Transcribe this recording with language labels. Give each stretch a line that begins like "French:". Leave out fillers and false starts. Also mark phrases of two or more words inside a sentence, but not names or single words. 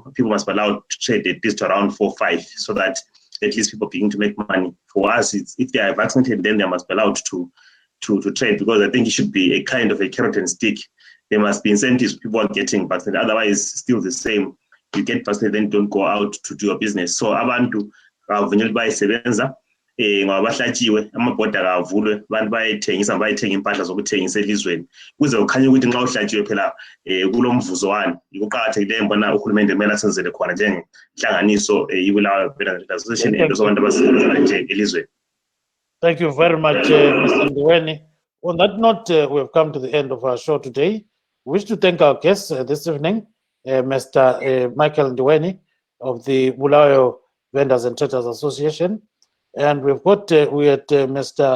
English: People must be allowed to trade at least around 4 or 5, so that at least people begin to make money. For us, if they are vaccinated, then they must be allowed to trade, because I think it should be a kind of a carrot and stick. There must be incentives people are getting vaccinated. Otherwise, still the same. You get vaccinated, then don't go out to do your business.
North Ndebele: So abantu bavunyelwa bayisebenza, ngoba bahlatshiwe amabhoda kavulwe abantu bayithenga impahla zokuthengisa elizweni kuze kukhanye ukuthi nxa uhlatshiwe phela kulomvuzowani kuqakathekileyo mbona uhulumende kumele asenzele khona njengenhlanganiso ibulawayo Vendors Association abantu abasebenza nje elizweni.
English: Thank you very much, Mr. Ndiweni. On that note, we have come to the end of our show today. We wish to thank our guests this evening, Mr. Michael Ndiweni of the Bulawayo Vendors and Traders Association. And we've got Mr.